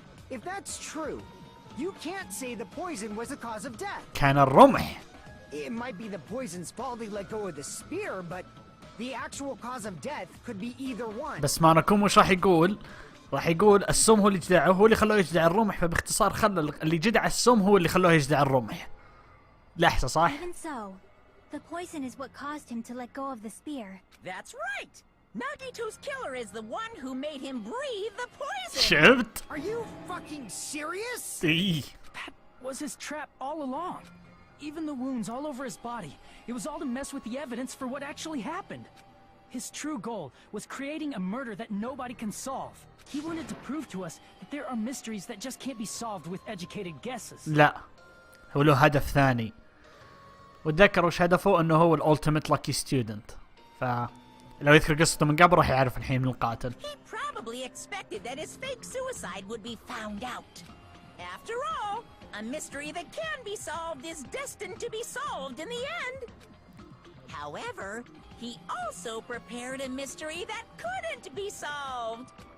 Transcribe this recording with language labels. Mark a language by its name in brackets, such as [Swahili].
[English] If that's true, you can't say the poison was the cause of death. [Arabic] كان الرمح. [English] It might be the poison's fault he let go of the spear, but the actual cause of death could be either one. [Arabic] بس ما نكون وش راح يقول؟ راح يقول السم هو اللي جدعه، هو اللي خلوه يجدع الرمح، فباختصار خلى اللي جدع السم هو اللي خلوه يجدع الرمح. لحظة صح؟ [English] even so, the poison is what caused him to let go of the spear. That's right. Nagito's killer is the one who made him breathe the poison. [Arabic] شفت؟ [English] Are you fucking serious? [Arabic] إيه. [English] That was his trap all along. Even the wounds all over his body. It was all to mess with the evidence for what actually happened. His true goal was creating a murder that nobody can solve. He wanted to prove to us that there are mysteries that just can't be solved with educated guesses. [Arabic] لا. هو له هدف ثاني. وتذكر وش هدفه؟ انه هو الالتيميت لاكي ستودنت. فلو يذكر قصته من قبل راح يعرف الحين من القاتل. [English] He probably expected that his fake suicide would be found out. After all, a mystery that can be solved is destined to be solved in the end. However, he also prepared a mystery that couldn't be solved.